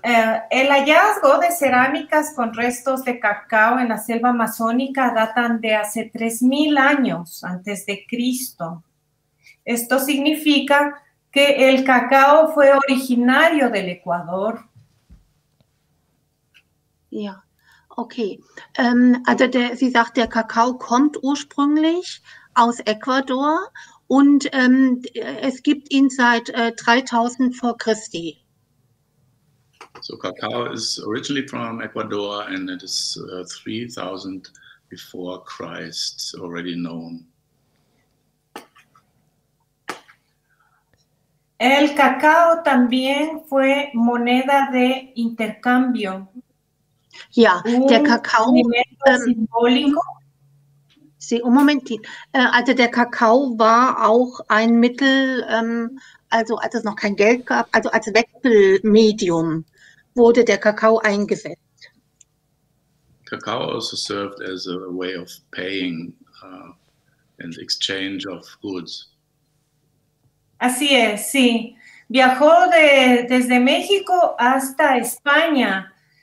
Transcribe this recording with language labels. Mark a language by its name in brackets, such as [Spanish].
[Spanish] El hallazgo de cerámicas con restos de cacao en la selva amazónica datan de hace 3000 años antes de Cristo. Esto significa que el cacao fue originario del Ecuador. [German] Ja, okay. Also sie sagt, der Kakao kommt ursprünglich aus Ecuador und es gibt ihn seit 3000 vor Christi. [English] So cacao is originally from Ecuador and it is 3000 before Christ already known. [Spanish] El cacao también fue moneda de intercambio. [German] Ja, der Kakao. [Spanish] Simbólico. Sí, un Momentin. [German] Also der Kakao war auch ein Mittel, also als es noch kein Geld gab, also als Wechselmedium wurde der Kakao eingesetzt. [English] Cacao also served as a way of paying in the exchange of goods. [Spanish] Así es, sí. Viajó desde México hasta España.